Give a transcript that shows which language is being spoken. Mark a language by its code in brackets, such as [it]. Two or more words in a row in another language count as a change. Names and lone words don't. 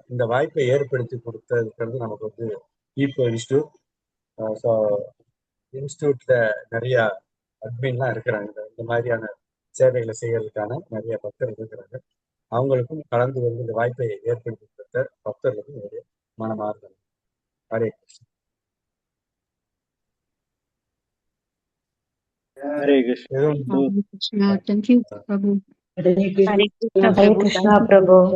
[ta] இந்த வாய்ப்பை ஏற்படுத்தி கொடுத்ததுக்கு நமக்கு வந்து ஈப்போ இன்ஸ்டியூட். ஸோ இன்ஸ்டியூட்ல நிறைய அட்மின்லாம் இருக்கிறாங்க. இந்த மாதிரியான சேவைகளை செய்யறதுக்கான நிறைய பக்தர்கள் இருக்கிறாங்க. அவங்களுக்கும் கலந்து வந்து இந்த வாய்ப்பை ஏற்படுத்தி கொடுத்த பக்தர்களுக்கும் என்னுடைய மனமார்ந்த ஹரே கிருஷ்ணா. हरे कृष्ण। எதுவும் [en] Hare Krishna. Thank you, Prabhu. Hare Hare Krishna. Krishna Hare Prabhu. Krishna, Thank you. Prabhu.